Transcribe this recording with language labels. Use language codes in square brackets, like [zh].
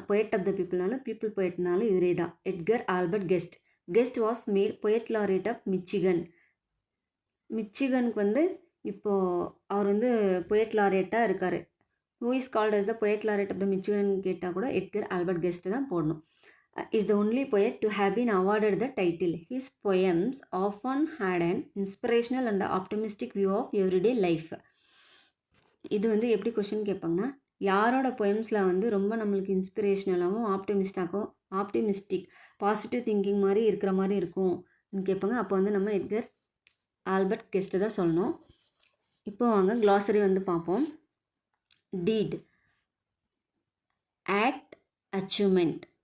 [ta] Poet of the பீப்புள்னாலும் people பொயட்னாலும் இவரே தான். Edgar Albert guest. [en] Guest was made poet laureate of Michigan. [ta] மிச்சிகனுக்கு வந்து இப்போது அவர் வந்து பொயட் லாரேட்டாக இருக்கார். [en] who is called as the poet laureate of the Michigan [ta] கேட்டால் கூட Edgar Albert guest தான் போடணும். [en] is the only poet to have been awarded the title. His poems often had an inspirational and optimistic view of everyday life. [ta] இது வந்து எப்படி question கேட்பாங்கன்னா, யாரோட பொயம்ஸில் வந்து ரொம்ப நம்மளுக்கு இன்ஸ்பிரேஷனலாகவும் ஆப்டிமிஸ்டிக் பாசிட்டிவ் திங்கிங் மாதிரி இருக்கிற மாதிரி இருக்கும் கேட்பாங்க. அப்போ வந்து நம்ம எட்கர் ஆல்பர்ட் கெஸ்ட்டு தான் சொல்லணும். இப்போ வாங்க க்ளாசரி வந்து பார்ப்போம். டீட், ஆக்ட், அச்சீவ்மெண்ட்.